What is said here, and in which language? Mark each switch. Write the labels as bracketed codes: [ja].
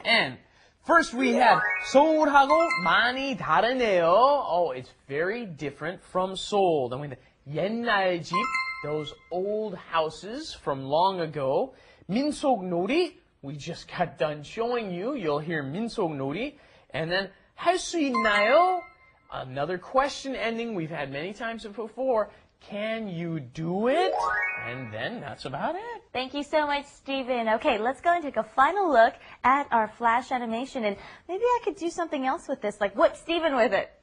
[en] And first we had [ko] 서울하고 많이 다르네요. [en] Oh, it's very different from Seoul. Then we had 옛날 집, those old houses from long ago. 민속놀이, we just got done showing you. You'll hear 민속놀이. And then [ko] 할 수 있나요? [en] Another question ending we've had many times before. Can you do it? And then that's about it. Thank you so much, Stephen. Okay, let's go and take a final look at our flash animation. And maybe I could do something else with this, like whip Stephen with it.